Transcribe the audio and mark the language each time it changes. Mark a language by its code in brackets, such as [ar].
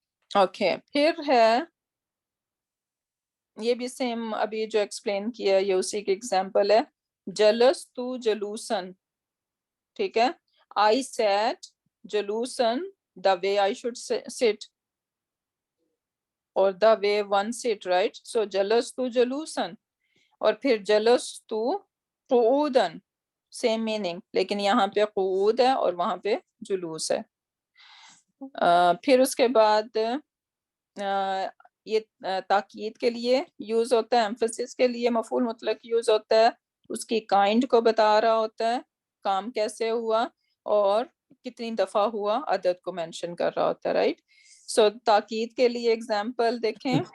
[ur] Okay, پھر ہے یہ بھی سیم ابھی جو ایکسپلین کیا یہ اسی کی ایگزامپل ہے. [ar] جلستو جلوسن، [ur] ٹھیک ہے. [en] I sat جلوسن the way I should sit or the way one sit, right? [ur] So [ar] جلستو جلوسن، [ur] اور پھر [ar] جلستو قعودن، [ur] سیم میننگ، لیکن یہاں پہ قعود ہے اور وہاں پہ جلوس ہے. پھر اس کے بعد یہ تاکید کے لیے یوز ہوتا ہے، ایمفسس کے لیے مفعول مطلق یوز ہوتا ہے، اس کی کائنڈ کو بتا رہا ہوتا ہے، کام کیسے ہوا اور کتنی دفعہ ہوا، عدد کو مینشن کر رہا ہوتا ہے، رائٹ؟ سو تاکید کے لیے ایگزامپل دیکھیں.